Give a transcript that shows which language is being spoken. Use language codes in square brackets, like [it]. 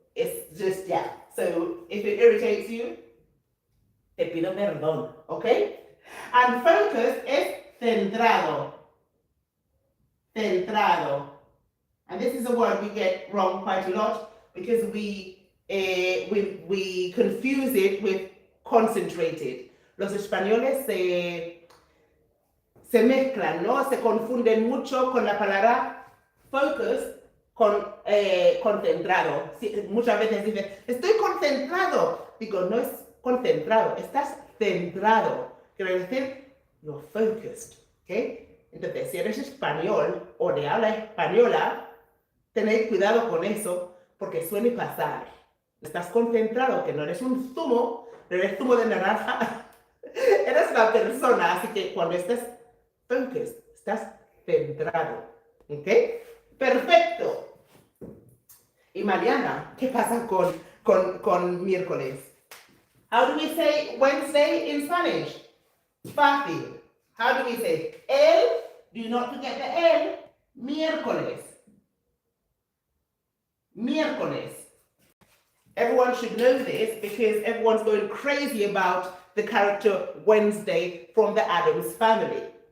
[en] It's just, yeah. So if it irritates you, [es] te pido perdón, [en] okay? And focus is centrado. Centrado. And this is a word we get wrong quite a lot because we confuse it with concentrated. [es] Los españoles se mezclan, ¿no? Se confunden mucho con la palabra focus con concentrado. Muchas veces dicen, estoy concentrado. Digo, no es concentrado, estás centrado. Quiere decir, [en] you're focused, [es] ¿ok? Entonces, si eres español o de habla española, tened cuidado con eso porque suele pasar. Estás concentrado, que no eres un zumo, no eres zumo de naranja, eres una persona, así que cuando estés focused, estás centrado, ¿ok? Perfecto. Y Mariana, ¿qué pasa con miércoles? [en] How do we say Wednesday in Spanish? Fácil. How do we say? Do not forget the el, miércoles. [es] Miércoles. [en] Everyone should know this because everyone's going crazy about the character Wednesday from the Addams Family.